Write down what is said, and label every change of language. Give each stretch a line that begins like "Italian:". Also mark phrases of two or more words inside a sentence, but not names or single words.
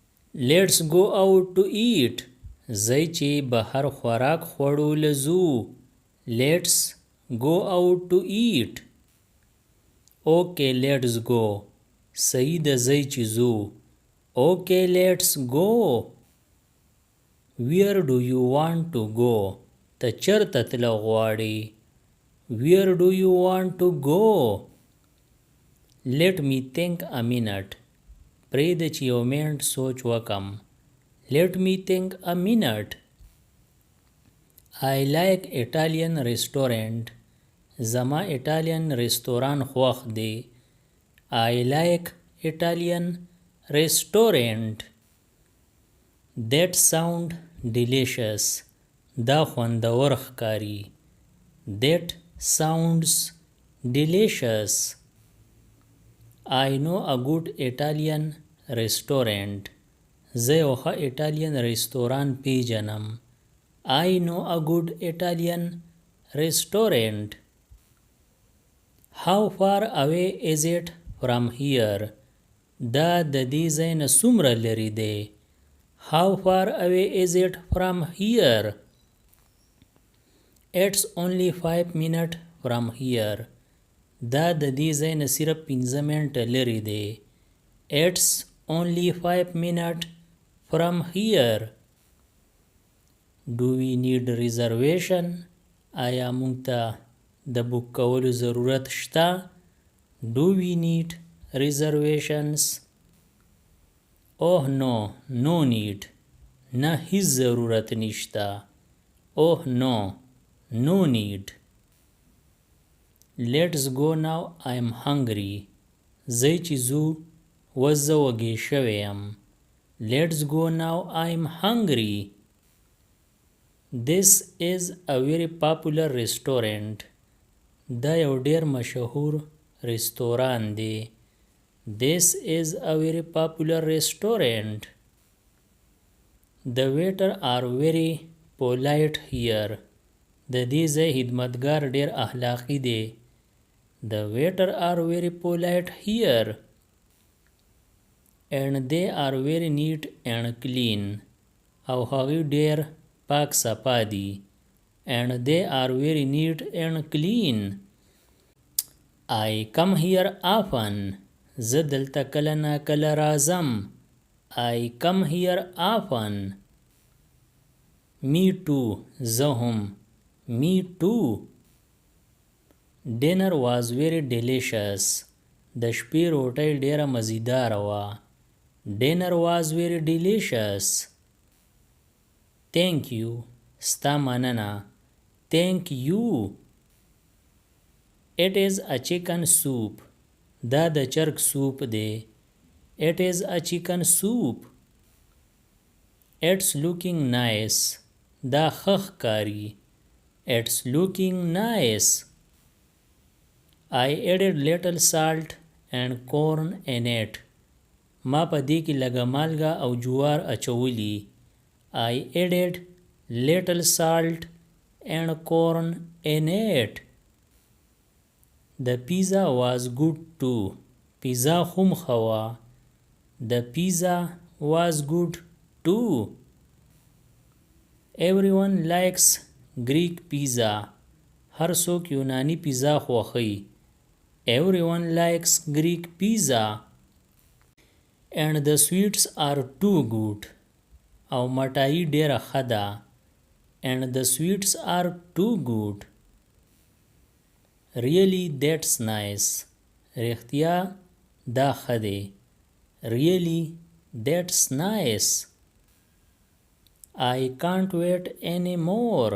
English: Let's go out to eat.
Pashto: زی چې بهر خوراک خوړو لزو.
English: Let's go out to eat. Okay, let's go.
Pashto: صحیح ده زی چې زو.
English: Okay, let's go. Where do you want to go?
Pashto: ته چرته تلل غواړې؟
English: Where do you want to go? Let me think a minute.
Pashto: پرېږده چې یو منټ سوچ وکم.
English: Let me think a minute. I like Italian restaurant.
Pashto: زما ایټالین رستوران خوښ دی.
English: I like Italian restaurant. That sound delicious.
Pashto: دا خوندور ښکاري.
English: That sounds delicious. I know a good Italian restaurant.
Pashto: زه یو ښه ایټالین رستوران پیژنم.
English: I know a good Italian restaurant. How far away is it from here?
Pashto: دا د دې ځای نه څومره لرې دی؟
English: How far away is it from here? It's only 5 minutes from here.
Pashto: دا د دې ځای نه صرف 15 منټه لرې دی.
English: It's only 5 minutes from here. Do we need reservation?
Pashto: آیا موږ ته د بوک کولو ضرورت شته؟
English: Do we need reservations? Oh no, no need.
Pashto: نه هیڅ ضرورت نشته.
English: Oh no, no need. Let's go now, I'm hungry.
Pashto: زی چې زو وزه وږی شوی یم.
English: Let's go now, I'm hungry. This is a very popular restaurant.
Pashto: دا یو ډیر مشهور رستوران دی.
English: This is a very popular restaurant. The waiter are very polite here.
Pashto: د دې ځای خدمتګار ډیر اخلاقی دی.
English: The waiter are very polite here. And they are very neat and clean.
Pashto: او هغوی ډیر پاک صفا دي.
English: And they are very neat and clean. I come here often.
Pashto: زه دلته کله نا کله راځم.
English: I come here often. Me too.
Pashto: زه هم.
English: Me too. Dinner was very delicious.
Pashto: د شپې روټۍ ډیره مزیداره وه.
English: Dinner was very delicious. Thank you.
Pashto: ستا مننه.
English: Thank you. It is a chicken soup.
Pashto: دا د چرګ سوپ دی.
English: It is a chicken soup. It's looking nice.
Pashto: دا ښه ښکاري.
English: It's looking nice. I added little salt and corn in it.
Pashto: ما په دې کې لږه مالګه او جوار اچولی.
English: I added little salt and corn in it. The pizza was good too.
Pashto: Pizza هم ښه وه.
English: The pizza was good too. Everyone likes Greek pizza.
Pashto: هر څوک یونانی پیزا خوښوي.
English: Everyone likes Greek pizza. And the sweets are too good.
Pashto: او مټایي ډیره ښه ده.
English: And the sweets are too good. Really, that's nice.
Pashto: رښتیا دا ښه دی.
English: Really, that's nice. I can't wait anymore.